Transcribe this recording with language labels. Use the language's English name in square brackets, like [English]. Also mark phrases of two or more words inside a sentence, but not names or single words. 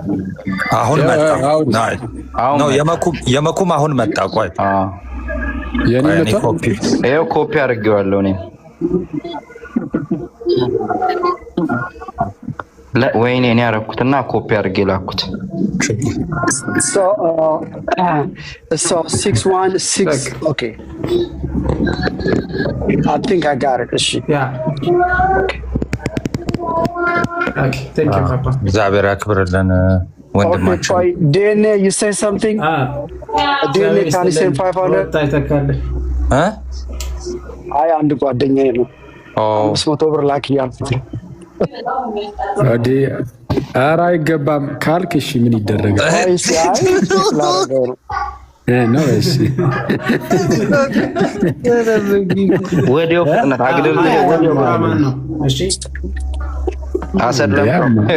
[Amharic] አሁን መጣ ነው የመኩም አሁን መጣ። ቆይ ይኸው ኮፒ አድርጌዋለሁ እኔ። ወይኔ እኔ ያደረኩትና ኮፒ አድርጌ ላኩት። [English] So 616 okay. I think I got it. Yeah. Okay. Thank you, Papa. [Amharic] እግዚአብሔር ያክብርልን ወንድማችን። [English] Okay, DNA, you say something? DNA can you say 500? [Amharic] አይ አንድ ጓደኛዬ ነው 500 ብር ላክ ያልኩት። ኧረ አይገባም ካልክ እሺ ምን ይደረጋል? ወዲያው ፍጥነት አግደል ነው። እሺ አሰለም